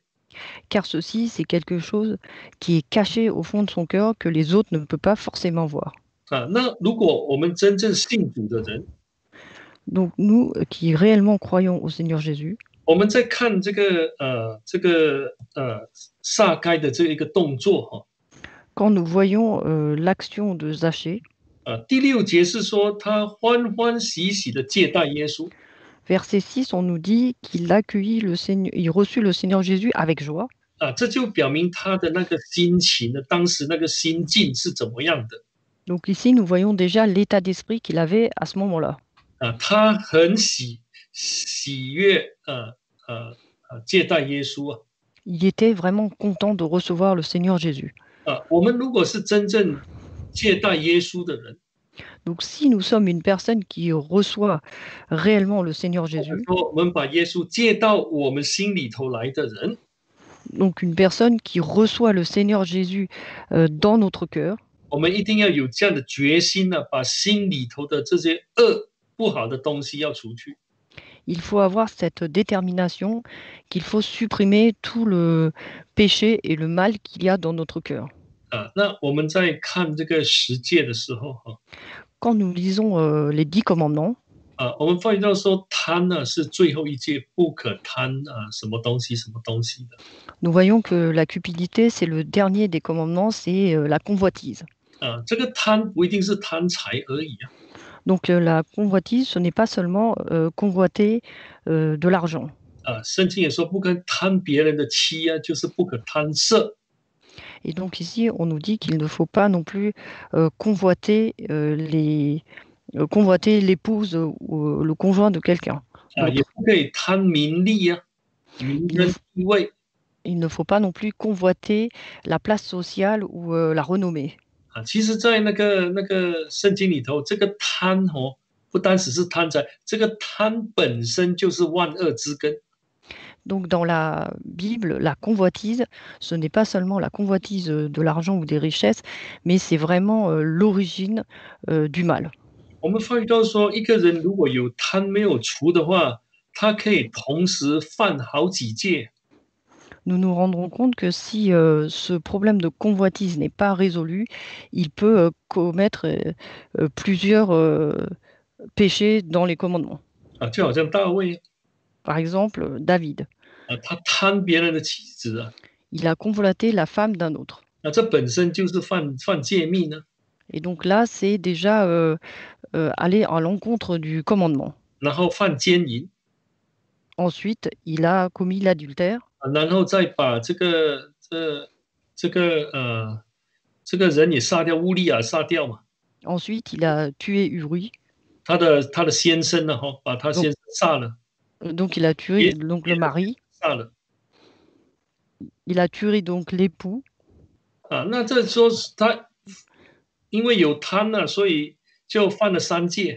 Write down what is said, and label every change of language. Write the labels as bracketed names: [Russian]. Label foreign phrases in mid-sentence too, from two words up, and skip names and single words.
[French] Car ceci, c'est quelque chose qui est caché au fond de son cœur que les autres ne peuvent pas forcément voir. [Chinese] 那如果我们真正信主的人， [French] Donc nous qui réellement croyons au Seigneur Jésus, [Chinese] 我们在看这个撒该的这一个动作哈。 [French] quand nous voyons l'action de Zachée, [Chinese] 第6节是说他欢欢喜喜的接待耶稣。 [French] Verset 6, on nous dit qu'il accueillit le Seigneur, il reçut le Seigneur Jésus avec joie. [Chinese] 这就表明他的那个心情呢，当时那个心境是怎么样的。 [French] Donc ici, nous voyons déjà l'état d'esprit qu'il avait à ce moment-là. [Chinese] 他很喜悦接待耶稣啊。 [French] Il était vraiment content de recevoir le Seigneur Jésus. [Chinese] 我们如果是真正接待耶稣的人， [French] Donc, si nous sommes une personne qui reçoit réellement le Seigneur [Chinese] 或者 [French] Jésus, [Chinese] 说我们把耶稣接到我们心里头来的人， [French] donc une personne qui reçoit le Seigneur Jésus dans notre cœur, [Chinese] 我们一定要有这样的决心呢，把心里头的这些恶不好的东西要除去。 [French] il faut avoir cette détermination qu'il faut supprimer tout le péché et le mal qu'il y a dans notre cœur. [Chinese] 那我们在看这个十诫的时候， [French] Quand nous lisons les 10 commandements, [Chinese] 我们发现到说贪呢是最后一诫，不可贪什么东西什么东西的。 [French] nous voyons que la cupidité, c'est le dernier des commandements, c'est la convoitise. [Chinese] 这个贪不一定是贪财而已啊， [French] Donc la convoitise, ce n'est pas seulement convoiter de l'argent. [Chinese] 圣经也说不可贪别人的妻啊，就是不可贪色。 [French] Et donc ici, on nous dit qu'il ne faut pas non plus convoiter convoiter l'épouse ou le conjoint de quelqu'un. [Chinese] 也不可以贪名利啊，名声地位。 [French] Il ne faut pas non plus convoiter la place sociale ou la renommée. [Chinese] 其实，在那个圣经里头，这个贪不单只是贪财，这个贪本身就是万恶之根。 [French] Donc dans la Bible, la convoitise, ce n'est pas seulement la convoitise de l'argent ou des richesses, mais c'est vraiment l'origine du mal. [Chinese] 我们发觉到说，一个人如果有贪没有除的话，他可以同时犯好几戒。 [French] Nous nous rendrons compte que si ce problème de convoitise n'est pas résolu, il peut commettre plusieurs péchés dans les commandements. [Chinese] 就好像大卫 [French] Par exemple, David, [Chinese] 他贪别人的妻子啊， [French] il a convoité la femme d'un autre. [Chinese] 这本身就是犯诫命呢。 [French] Et donc là, c'est déjà aller à l'encontre du commandement. [Chinese] 然后犯奸淫， [French] Ensuite, il a commis l'adultère. [Chinese] 然后再把这个人也杀掉，乌利亚杀掉嘛。 [French] Ensuite, il a tué Uri. [Chinese] 他的先生呢，把他先生杀了， [French] Donc il a tué donc le mari. [Chinese] 杀了。 [French] Il a tué donc l'époux. [Chinese] 那这说他因为有贪呢，所以就犯了3戒。